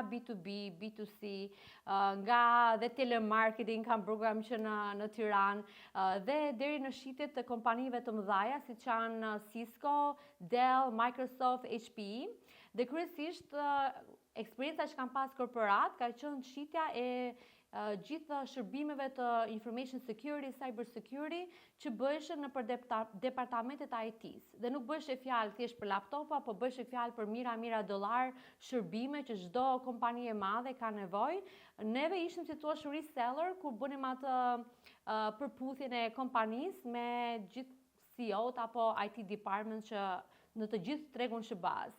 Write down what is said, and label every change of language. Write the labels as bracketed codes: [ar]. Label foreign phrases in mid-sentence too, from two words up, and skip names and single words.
[sq] B2B, B2C, nga dhe telemarketing kam program që në Tiranë, dhe deri në shitjet të kompanive të mëdhaja, si që janë Cisco, Dell, Microsoft, HPE, dhe kryesisht eksperienca që kam pas korporat ka qenë shitja e gjithë shërbimeve të [en] information security, cyber security, [sq] që bëheshin në për departamentet IT-s. Dhe nuk bëheshe fjalë thjesht për laptopa, po bëheshe fjalë për mira dollar shërbime që çdo kompani e madhe ka nevojë. Neve ishim si thua reseller kur bënim atë përputhjen e kompanisë me gjithë CEO-t apo [en] IT department [sq] që në të gjithë tregun shëbaz.